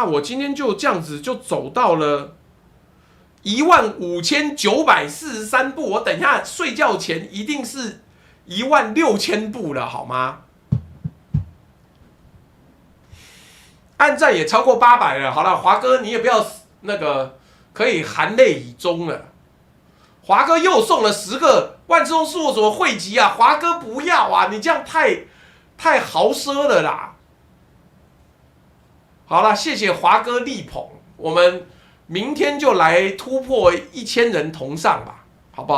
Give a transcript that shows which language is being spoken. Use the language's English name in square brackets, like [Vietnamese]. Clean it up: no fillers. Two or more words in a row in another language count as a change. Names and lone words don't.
[Chinese] 我今天就這樣子就走到了15943步。我等一下睡覺前一定是16000步了，好嗎？按讚也超過800了。好了，華哥你也不要那個可以含淚以終了。華哥又送了10個萬事通事務所會籍啊！華哥不要啊，你這樣太豪奢了啦。好了，謝謝華哥力捧，我們明天就來突破1000人同上吧，好不好？